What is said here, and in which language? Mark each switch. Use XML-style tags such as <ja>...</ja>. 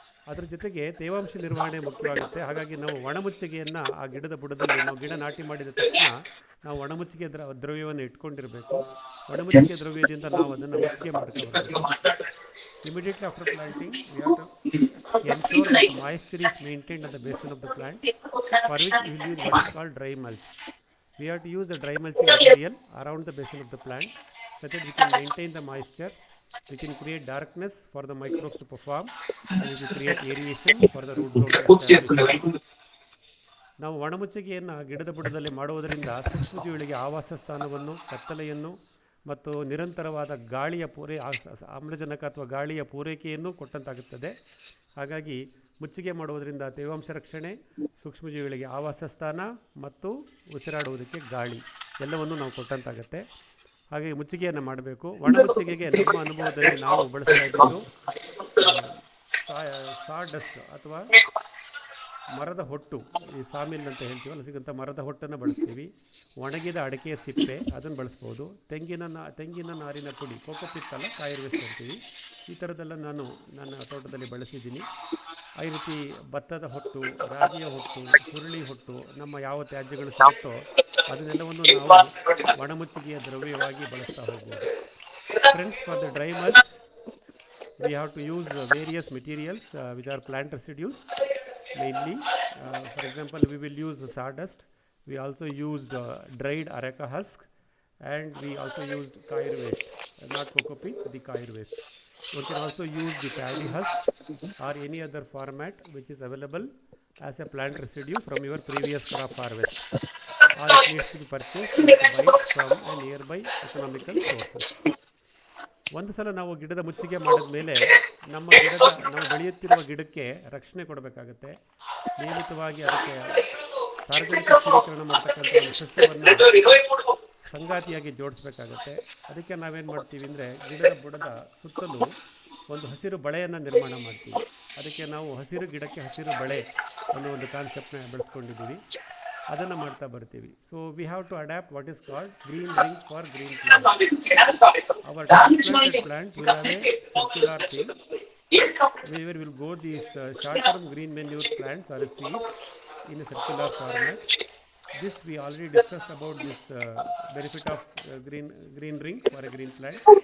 <kn>ಅದರ ಜೊತೆಗೆ ತೇವಾಂಶ ನಿರ್ವಹಣೆ ಮುಖ್ಯವಾಗುತ್ತೆ. ಹಾಗಾಗಿ ನಾವು ಒಣಮುಚ್ಚಿಗೆಯನ್ನು ಆ ಗಿಡದ ಬುಡದಲ್ಲಿ, ನಾವು ಗಿಡ ನಾಟಿ ಮಾಡಿದ ತಕ್ಷಣ ನಾವು ಒಣಮುಚ್ಚಿಗೆ ದ್ರವ್ಯವನ್ನು ಇಟ್ಕೊಂಡಿರಬೇಕು. ಒಣಮುಚ್ಚಿಗೆ ದ್ರವ್ಯದಿಂದ ನಾವು ಅದನ್ನು ಮುಚ್ಚಿಗೆ ಮಾಡ್ಕೊಳ್ಬೇಕು.</kn> <en>Immediately after planting, we have to ensure that moisture is maintained at the basin of the plant, for which we will use what is called dry mulch. We have to use the dry mulching material around the basin of the plant so that we can maintain the moisture, we can create darkness for the microbes to perform, and we can create aeration for the root zone.</en> <kn>ನಾವು ಒಣಮುಚ್ಚಿಗೆಯನ್ನು ಗಿಡದ ಬುಡದಲ್ಲಿ ಮಾಡುವುದರಿಂದ ಸೂಕ್ಷ್ಮಜೀವಿಗಳಿಗೆ ಆವಾಸ ಸ್ಥಾನವನ್ನು, ಕತ್ತಲೆಯನ್ನು ಮತ್ತು ನಿರಂತರವಾದ ಗಾಳಿಯ ಆಮ್ಲಜನಕ ಅಥವಾ ಗಾಳಿಯ ಪೂರೈಕೆಯನ್ನು ಕೊಟ್ಟಂತಾಗುತ್ತದೆ. ಹಾಗಾಗಿ ಮುಚ್ಚಿಗೆ ಮಾಡುವುದರಿಂದ ತೇವಾಂಶ ರಕ್ಷಣೆ, ಸೂಕ್ಷ್ಮಜೀವಿಗಳಿಗೆ ಆವಾಸ ಸ್ಥಾನ ಮತ್ತು ಉಸಿರಾಡುವುದಕ್ಕೆ ಗಾಳಿ ಎಲ್ಲವನ್ನು ನಾವು ಕೊಟ್ಟಂತಾಗುತ್ತೆ. ಹಾಗಾಗಿ ಮುಚ್ಚಿಗೆಯನ್ನು ಮಾಡಬೇಕು. ಒಣಮುಚ್ಚಿಗೆಗೆ ನಮ್ಮ ಅನುಭವದಲ್ಲಿ ನಾವು ಬಳಸ್ತಾ ಇದ್ದು ಸಾಡಸ್ಟ್ ಅಥವಾ ಮರದ ಹೊಟ್ಟು, ಈ ಸಾಮಿಲ್ ಅಂತ ಹೇಳ್ತೀವಲ್ಲ, ಸಿಗಂಥ ಮರದ ಹೊಟ್ಟನ್ನು ಬಳಸ್ತೀವಿ. ಒಣಗಿದ ಅಡಿಕೆಯ ಸಿಪ್ಪೆ ಅದನ್ನು ಬಳಸ್ಬೋದು. ತೆಂಗಿನ ನಾರಿನ ಪುಡಿ, ಕೋಕೋಪಿಟ್ ಅಲ್ಲ, ಕಾಯಿರ್ವೆಸ್ಟ್ ಅಂತೀವಿ. ಈ ಥರದ್ದೆಲ್ಲ ನಾನು ನನ್ನ ತೋಟದಲ್ಲಿ ಬಳಸಿದ್ದೀನಿ. ಈ ರೀತಿ ಭತ್ತದ ಹೊಟ್ಟು, ರಾಗಿಯ ಹೊಟ್ಟು, ಹುರುಳಿ ಹೊಟ್ಟು, ನಮ್ಮ ಯಾವ ತ್ಯಾಜ್ಯಗಳು ಸಿಗುತ್ತೋ ಅದನ್ನೆಲ್ಲವನ್ನು ನಾವು ಒಣಮುಚ್ಚಿಗೆಯ ದ್ರವ್ಯವಾಗಿ ಬಳಸ್ತಾ ಹೋಗ್ಬೋದು.</kn> <en>Friends, for the dry mulch we have to use various materials which are plant residues mainly. For example, we will use sawdust. We also used dried areca husk, and we also used coir waste, not cocoa peat, the coir waste. One can also use the paddy husk or any other format which is available as a plant residue from your previous crop harvest, or it needs to be purchased, you need to buy it from a nearby economical sources.</en> <kn>ಒಂದು ಸಲ ನಾವು ಗಿಡದ ಮುಚ್ಚಿಗೆ ಮಾಡಿದ ಮೇಲೆ ನಾವು ಬೆಳೆಯುತ್ತಿರುವ ಗಿಡಕ್ಕೆ ರಕ್ಷಣೆ ಕೊಡಬೇಕಾಗತ್ತೆ. ನಿಯಮಿತವಾಗಿ ಅದಕ್ಕೆ ಸಾರ್ವಜನಿಕ ಸ್ಥಿರೀಕರಣ ಮಾಡ್ತಕ್ಕಂಥ ಒಂದು ಸಸ್ಯವನ್ನು ಸಂಗಾತಿಯಾಗಿ ಜೋಡಿಸ್ಬೇಕಾಗತ್ತೆ. ಅದಕ್ಕೆ ನಾವೇನು ಮಾಡ್ತೀವಿ ಅಂದರೆ ಗಿಡದ ಬುಡದ ಸುತ್ತಲೂ ಒಂದು ಹಸಿರು ಬಳೆಯನ್ನು ನಿರ್ಮಾಣ ಮಾಡ್ತೀವಿ. ಅದಕ್ಕೆ ನಾವು ಹಸಿರು ಗಿಡಕ್ಕೆ ಹಸಿರು ಬಳೆ ಅನ್ನೋ ಒಂದು ಕಾನ್ಸೆಪ್ಟ್ನ ಬೆಳೆಸ್ಕೊಂಡಿದ್ದೀವಿ. ಅದನ್ನು ಮಾಡ್ತಾ ಬರ್ತೀವಿ.</kn> <en>So we have to adapt what is called green ring for green plant. Our transplanted plant will have a circular thing where will go these short term green manure plants or seeds in a circular format. This we already discussed about this benefit of green ring for a green plant.</en>